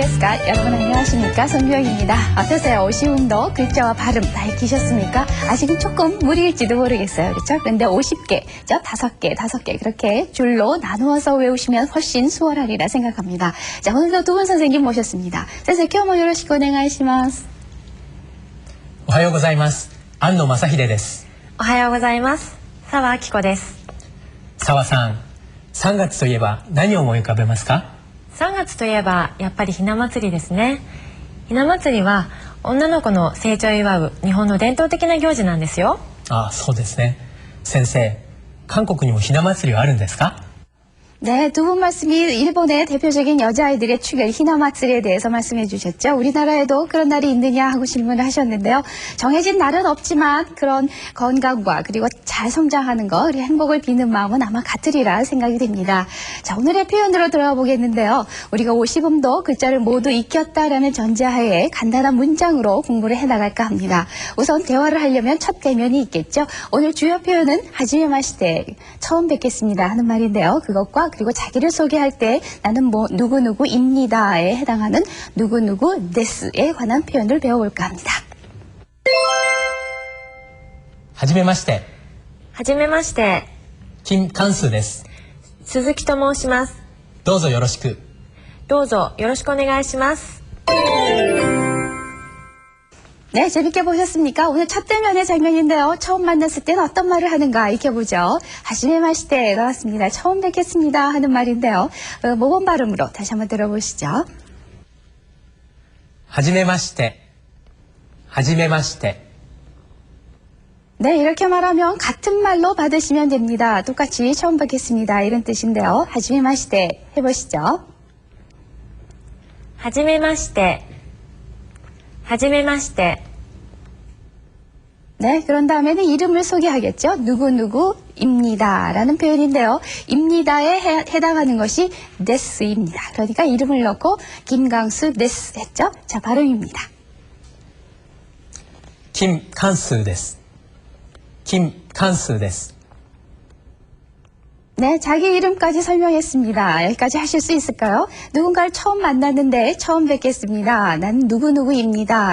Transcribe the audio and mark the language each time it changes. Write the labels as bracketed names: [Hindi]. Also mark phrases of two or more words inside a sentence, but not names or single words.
[Korean] 자, 여러분 안녕하십니까? 손유영입니다. 어떠세요? 오시움도 글자와 발음 다 익히셨습니까? 아직은 조금 무리일지도 모르겠어요. 그렇죠? 그런데 50개, 5개 그렇게 줄로 나누어서 외우시면 훨씬 수월하리라 생각합니다. 자, 오늘도 두 분 선생님 모셨습니다. 선생님, [Japanese] 今日もよろしくお願いします。おはようございます。安野正秀です。おはようございます。澤明子です。澤さん、3月といえば何を思い浮かべますか？3月といえばやっぱりひな祭りですね。ひな祭りは女の子の成長を祝う日本の伝統的な行事なんですよ。ああ、そうですね。先生、韓国にもひな祭りはあるんですか？ [Korean] 네, 두 분 말씀이 일본의 대표적인 여자아이들의 축일 희나마츠리에 대해서 말씀해 주셨죠. 우리나라에도 그런 날이 있느냐 하고 질문을 하셨는데요. 정해진 날은 없지만 그런 건강과 그리고 잘 성장하는 것, 그리고 행복을 비는 마음은 아마 같으리라 생각이 됩니다. 자, 오늘의 표현으로 들어가 보겠는데요. 우리가 50음도 글자를 모두 익혔다라는 전제하에 간단한 문장으로 공부를 해나갈까 합니다. 우선 대화를 하려면 첫 대면이 있겠죠. 오늘 주요 표현은 [Japanese] はじめまして, [Korean] 처음 뵙겠습니다 하는 말인데요. 그것과 그리고 자기를 소개할 때 나는 뭐 누구누구입니다에 해당하는 누구누구 데스에 관한 표현을 배워볼까 합니다. [Japanese] はじめまして。はじめまして。金関数です。鈴木と申します。どうぞよろしく。どうぞよろしくお願いします。 [Korean] 네, 재밌게 보셨습니까? 오늘 첫 대면의 장면인데요. 처음 만났을 때는 어떤 말을 하는가 익혀보죠. [Japanese] はじめまして [Korean] 나왔습니다. 처음 뵙겠습니다 하는 말인데요. 모범 발음으로 다시 한번 들어보시죠. [Japanese] はじめまして。はじめまして。 [Korean] 네, 이렇게 말하면 같은 말로 받으시면 됩니다. 똑같이 처음 뵙겠습니다 이런 뜻인데요. [Japanese] はじめまして [Korean] 해보시죠. [Japanese] はじめまして。はじめまして。 [Korean] 네, 그런 다음에는 이름을 소개하겠죠. 누구누구입니다 라는 표현인데요. 입니다에 해당하는 것이 데스입니다. 그러니까 이름을 넣고 김강수 데스 했죠. 자, 발음입니다. [Japanese] 金関数です。金関数です。 [Korean] 네, 자기 이름까지 설명했습니다. 여기까지 하실 수 있을까요? 누군가를 처음 만났는데 처음 뵙겠습니다. 난 누구누구입니다.